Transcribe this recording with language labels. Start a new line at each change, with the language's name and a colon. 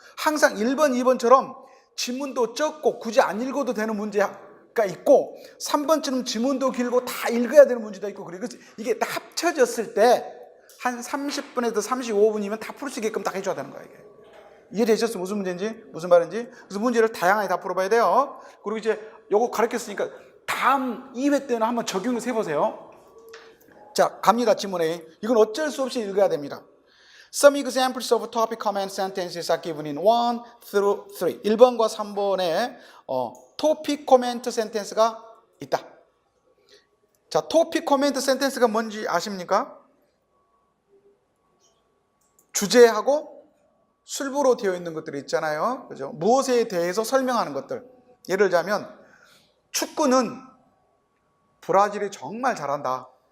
Korean: 항상 1번, 2번처럼 지문도 적고 굳이 안 읽어도 되는 문제가 있고 3번처럼 지문도 길고 다 읽어야 되는 문제도 있고 그래서 이게 다 합쳐졌을 때 한 30분에서 35분이면 다 풀 수 있게끔 딱 해줘야 되는 거야 이게. 이해되셨어요? 무슨 문제인지? 무슨 말인지? 그래서 문제를 다양하게 다 풀어봐야 돼요. 그리고 이제 요거 가르쳤으니까 다음 2회 때는 한번 적용해서 해보세요. 자, 갑니다. 지문에. 이건 어쩔 수 없이 읽어야 됩니다.
English: Some examples of topic command sentences are given in 1 through 3.
Korean: 1번과 3번에 topic comment sentence가 있다. 자, topic comment sentence가 뭔지 아십니까? 주제하고 술부로 되어 있는 것들이 있잖아요. 그죠? 무엇에 대해서 설명하는 것들. 예를 들자면 축구는 브라질이 정말 잘한다.